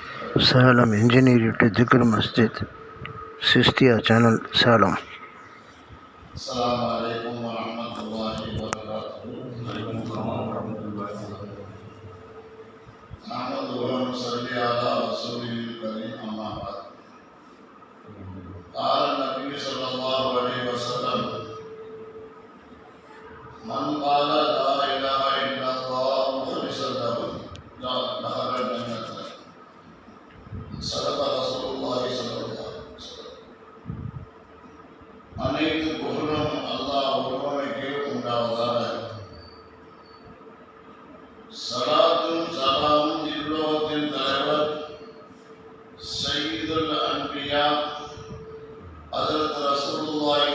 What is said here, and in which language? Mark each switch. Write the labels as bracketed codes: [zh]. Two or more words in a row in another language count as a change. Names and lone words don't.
[ta] சேலம் [en] engineering to [ta] திக்ர் மஸ்ஜித் சிஸ்தியா சேனல் சேலம். [ar] السلام عليكم ورحمة الله وبركاته. نحمده ونصلي على رسوله الكريم أما بعد. قال النبي صلى الله عليه وسلم: من قال لا إله إلا الله مخلصا له دخل الجنة. صدق رسول الله صلى الله عليه وسلم. [ta] அனைத்து புகழும் அல்லாஹ் ஒருவனுக்கே உண்டாவதாக. ஸலாத்தும் ஸலாமும் இவ்வுலகத்தின் தலைவர் [ar] سيد الأنبياء [ta] ஹஜ்ரத் ரசூலுல்லாஹி